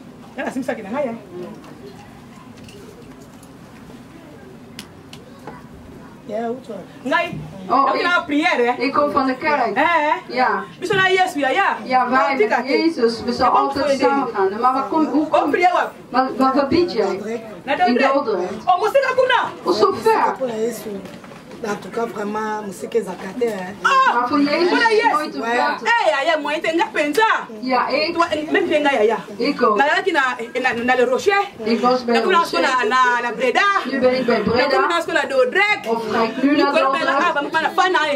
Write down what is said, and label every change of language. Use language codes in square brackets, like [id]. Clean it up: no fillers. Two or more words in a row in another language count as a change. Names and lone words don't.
[nl] Oh, ik kom van de kerk. Ja. Ja, wij met Jezus, we zullen altijd samen gaan. Maar hoe kom je? Wat bid jij? In Dordrecht. Oh, zo ver. [fr] En tout cas, vraiment, musique est zakate. [nl] Maar voor Jezus is het nooit te ver. Ja, ik ook. Ik was bij Rocher. Nu ben ik bij Breda. Of ga ik nu naar Dordrecht?